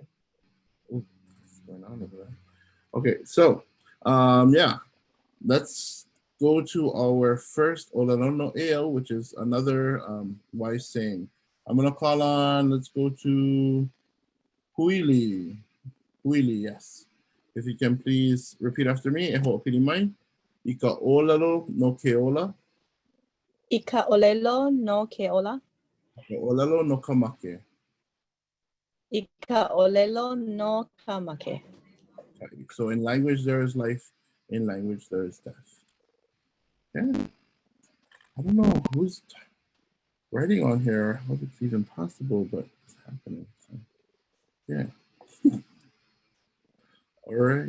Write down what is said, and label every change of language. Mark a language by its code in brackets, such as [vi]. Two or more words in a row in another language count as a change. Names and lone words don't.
[en] Ooh, what's going on over there? Okay, so yeah, let's go to our first [haw] Olelo Eo, [en] which is another wise saying. I'm gonna call on, let's go to Huili. Huili, yes. If you can please repeat after me. [haw] E hoʻopili mai. Ika olelo no ke ola. Ika olelo no ke ola. Ika olelo no ka make. Ika olelo no ka make. [en] Okay. So in language there is life, in language there is death. Yeah. I don't know who's writing on here, how it's even possible, but it's happening. So, yeah. All right.